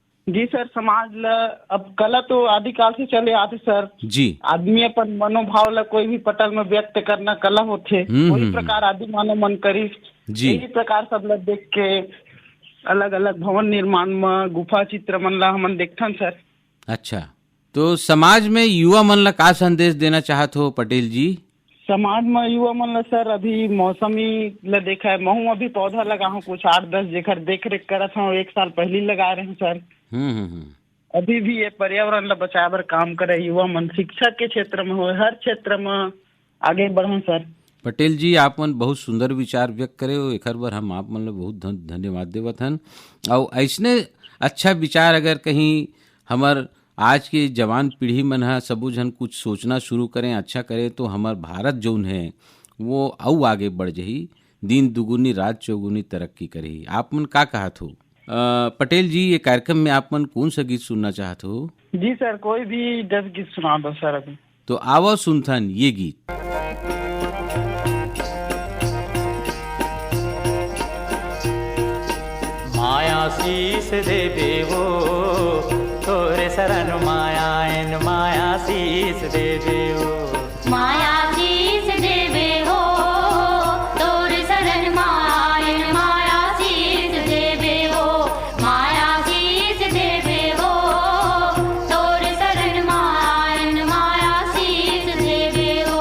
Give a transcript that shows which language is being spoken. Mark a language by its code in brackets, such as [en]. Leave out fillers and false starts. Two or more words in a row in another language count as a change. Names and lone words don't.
[hne] जी सर, समाज ला अब कला तो आदिकाल से चले आते सर जी। आदमी अपन मनोभाव ला कोई भी पटल में व्यक्त करना कला होते, वही प्रकार आदि मानव मन करी जी। यही प्रकार सब लोग देख के अलग अलग भवन निर्माण में गुफा चित्र मन ला हमन देखथन सर। अच्छा, तो समाज में युवा मन ला का संदेश देना चाहत हो पटेल जी? समाज में युवा मन ला सर अभी मौसमी ला देखा है, महू अभी पौधा लगा हूँ कुछ 8-10 जेकर देख रेख करत हूँ, 1 साल पहले लगा रहे हैं सर। अभी भी ये पर्यावरण ला बचाए बर काम करे युवा मन, शिक्षा के क्षेत्र में हो, हर क्षेत्र में आगे बढ़े सर। पटेल जी, आप मन बहुत सुंदर विचार व्यक्त करे हो, एक बार हम आप मन ला बहुत धन्यवाद देवत हन। और ऐसने अच्छा विचार अगर कहीं हमार आज के जवान पीढ़ी मन है सबू जन कुछ सोचना शुरू करें, अच्छा करें, तो हमार भारत जौन है वो और आगे बढ़ जाही, दिन दुगुनी रात चौगुनी तरक्की करी। आप मन का कहत हो? पटेल जी, ये कार्यक्रम में आप मन कौन सा गीत सुनना चाहते हो? जी सर, कोई भी 10 गीत सुना दो सर अभी। तो आवो सुनथन ये गीत। माया शीस दे देवो तोरे शरण माया इन माया शीस दे देवो, माया शीस देवे हो तोरे शरण माया इन माया शीस देवे हो, माया शीस देवे हो तोरे शरण माया इन माया शीस देवे हो।